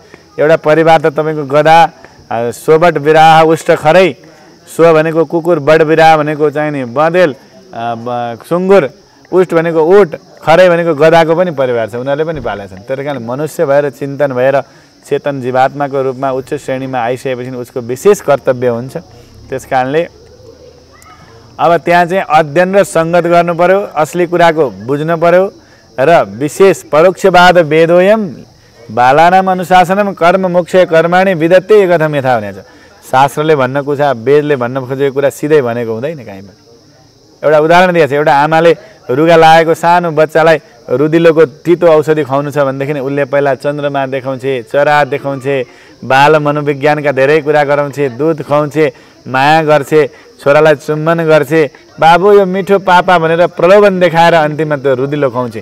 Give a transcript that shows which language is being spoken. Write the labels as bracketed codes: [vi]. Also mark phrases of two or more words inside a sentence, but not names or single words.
[ne] एउटा परिवार त तपाईँको गधा [sa] सोबट बिराह उष्ट खरै, [ne] सो भनेको कुकुर, बड बिराह भनेको चाहिँ नि बँदेल, सुँगुर, उष्ट भनेको उट, खरै भनेको गधाको पनि परिवार छ, उनीहरूले पनि पालेका छन्। त्यही कारण मनुष्य भएर चिन्तन भएर चेतन जीवात्माको रूपमा उच्च श्रेणीमा आइसकेपछि उसको विशेष कर्तव्य हुन्छ। त्यस कारणले अब त्यहाँ चाहिँ अध्ययन र सङ्गत गर्नु पर्यो, असली कुराको बुझ्नु पर्यो र विशेष [sa] परोक्षवाद वेदोयम बालानाम अनुशासनम कर्म मोक्ष कर्माणि विदत्ते एकथम यथा [ne] भनेको छ। शास्त्रले भन्न कुरा, वेदले भन्न खोजेको कुरा सिधै भनेको हुँदैन कहीँ पनि। एउटा उदाहरण दिएको छ, एउटा आमाले रुगा लागेको सानो बच्चालाई रुदिलोको तितो औषधि खुवाउनु छ भनेदेखि उसले पहिला चन्द्रमा देखाउँछे, चरा देखाउँछे, बाल मनोविज्ञानका धेरै कुरा गराउँछे, दुध खुवाउँछे, माया गर्छे, छोरालाई चुम्बन गर्छे, बाबु यो मिठो पापा भनेर प्रलोभन देखाएर अन्तिममा त्यो रुदिलो खुवाउँछे।